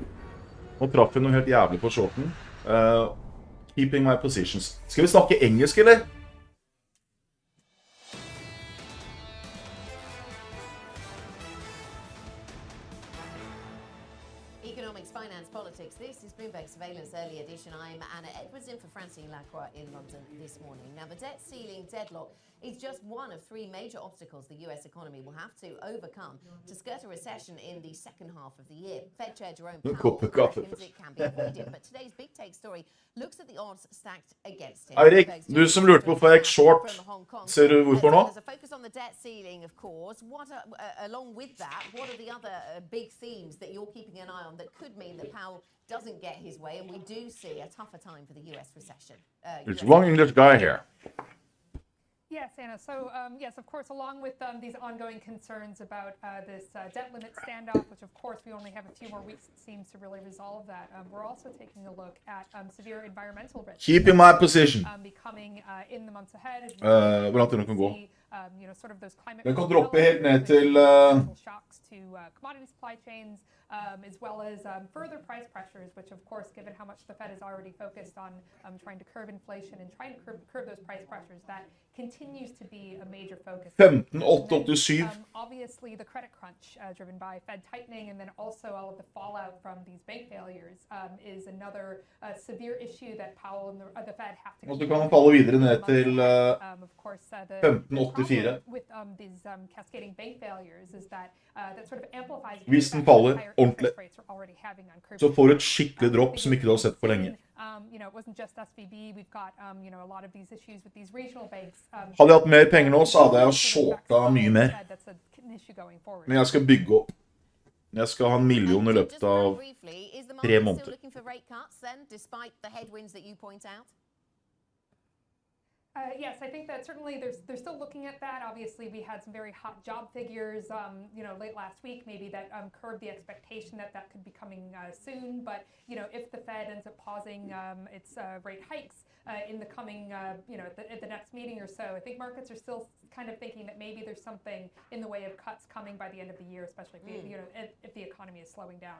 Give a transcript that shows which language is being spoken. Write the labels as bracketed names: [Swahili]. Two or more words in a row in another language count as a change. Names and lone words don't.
[Norwegian] Nå traff vi noe helt jævlig på shorten. [English] Keeping my positions. [Norwegian] Skal vi snakke engelsk, eller? [English] Economics, finance, politics. This is Bloomberg Surveillance Early Edition. I'm Anna Edwards in for Francine Lacroix in London this morning. Now, the debt ceiling deadlock is just one of three major obstacles the US economy will have to overcome to skirt a recession in the second half of the year. Fed Chair Jerome Powell reckons it can be avoided, but today's big take story looks at the odds stacked against him. [Norwegian] Eirik, du som lurte på hvorfor jeg gikk short, ser du hvorfor nå? [English] There's a focus on the debt ceiling, of course. Along with that, what are the other big themes that you're keeping an eye on that could mean that Powell doesn't get his way and we do see a tougher time for the US recession? There's one English guy here. Yes, Anna. So, yes, of course, along with these ongoing concerns about this debt limit standoff, which, of course, we only have a few more weeks, it seems, to really resolve that. We're also taking a look at severe environmental risks. Keep in my position. Becoming in the months ahead. [Norwegian] Hvor langt den kan gå. [English] You know, sort of those climate. [Norwegian] Den kan droppe helt ned til [English] shocks to commodity supply chains, as well as further price pressures, which, of course, given how much the Fed is already focused on trying to curb inflation and trying to curb those price pressures, that continues to be a major focus. [Norwegian] 15,887. [English] Obviously, the credit crunch driven by Fed tightening, and then also all of the fallout from these bank failures is another severe issue that Powell and the Fed have to. [Norwegian] Og så kan man falle videre ned til [English] of course, [Norwegian] 15,84. [English] With these cascading bank failures is that that sort of amplifies. [Norwegian] Hvis den faller ordentlig, så får du et skikkelig dropp som ikke du har sett på lenge. [English] You know, it wasn't just SVB. We've got you know, a lot of these issues with these regional banks. [Norwegian] Hadde jeg hatt mer penger nå, så hadde jeg shorta mye mer. Men jeg skal bygge opp. Jeg skal ha 1 million i løpet av 3 måneder. [English] Yes, I think that certainly they're still looking at that. Obviously, we had some very hot job figures, you know, late last week, maybe that curbed the expectation that that could be coming soon. But you know, if the Fed ends up pausing its rate hikes in the coming, you know, at the next meeting or so, I think markets are still kind of thinking that maybe there's something in the way of cuts coming by the end of the year, especially if you know, if the economy is slowing down.